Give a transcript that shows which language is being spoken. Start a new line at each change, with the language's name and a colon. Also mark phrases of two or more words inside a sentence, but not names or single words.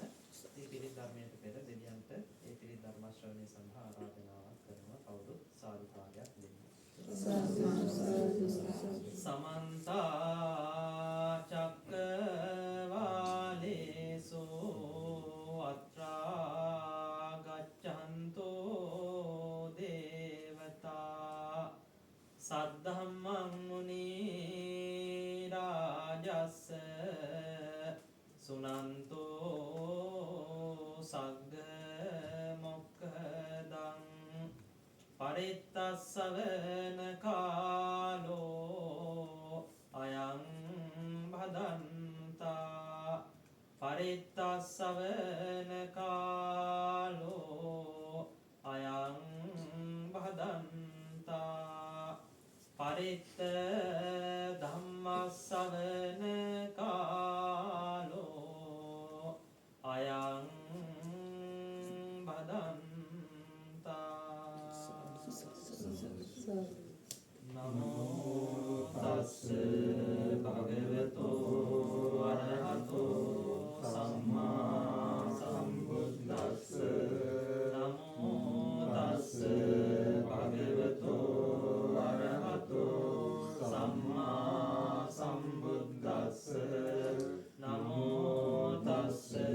Sinhala: ඉතින් පිරිත් ධර්මයට පෙර දෙවියන්ට ඒ පිරිත් ධර්ම ශ්‍රවණය සඳහා ආරාධනාවක් කරනවා. කවුරුත් සාදුකාරයක් දෙන්න.
Pali: समन्ता चक्रवालेषु अत्रा गच्छन्तो देवता सद्धम्मं मुनिराजस् सुनन्तो सग्ग मोक्खदं පරිත්තස්සවන කාලෝ අයං භදන්තා පරිත්තස්සවන කාලෝ අයං භදන්තා පරිත්ත ධම්මස්සවන කාලෝ අයං භදන්තා නමෝ තස්ස භගවතෝ අරහතෝ සම්මා සම්බුද්දස්ස නමෝ තස්ස භගවතෝ අරහතෝ සම්මා සම්බුද්දස්ස නමෝ තස්ස